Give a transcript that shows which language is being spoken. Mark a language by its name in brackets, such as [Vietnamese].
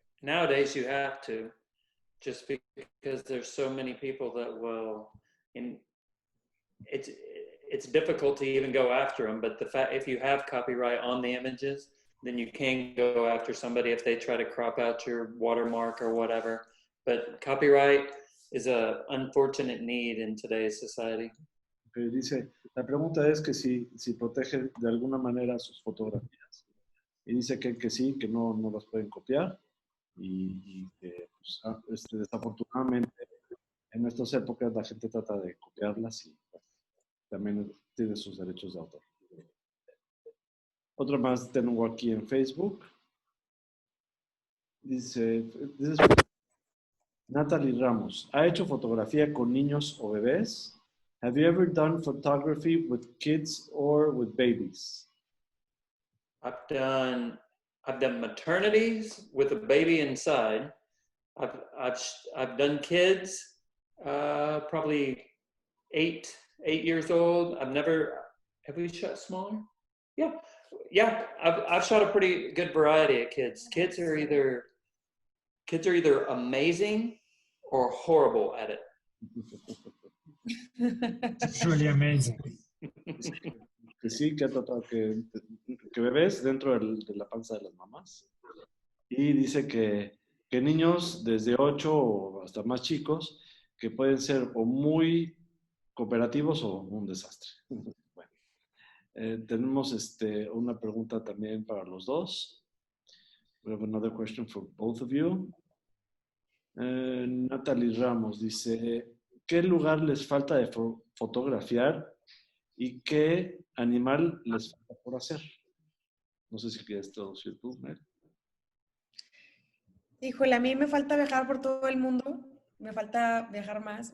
[English] Nowadays you have to, just because there's so many people that will, it's difficult to even go after them, but the fact, if you have copyright on the images, then you can go after somebody if they try to crop out your watermark or whatever. But copyright is an unfortunate need in today's society. [Spanish] Okay, dice, la pregunta es que si protege de alguna manera sus fotografías. Y dice que sí, que no las pueden copiar. Y que pues, desafortunadamente en estas épocas la gente trata de copiarlas y pues, también tiene sus derechos de autor. Otro más tengo aquí en Facebook. Dice, Natalie Ramos, ¿ha hecho fotografía con niños o bebés? [English] Have you ever done photography with kids or with babies? I've done maternities with a baby inside. I've done kids, probably eight years old. Have we shot smaller? Yeah. I've shot a pretty good variety of kids. Kids are either amazing or horrible at it. It's really amazing. [Spanish] Que sí, que ha tratado que bebés dentro de la panza de las mamás. Y dice que niños desde 8 o hasta más chicos que pueden ser o muy cooperativos o un desastre. Bueno, tenemos una pregunta también para los dos. [English] We have another question for both of you. [Spanish] Natalie Ramos dice, ¿qué lugar les falta de fotografiar y qué animal les falta por hacer? No sé si quieres traducir tú, Mel. Híjole, a mí me falta viajar por todo el mundo, me falta viajar más.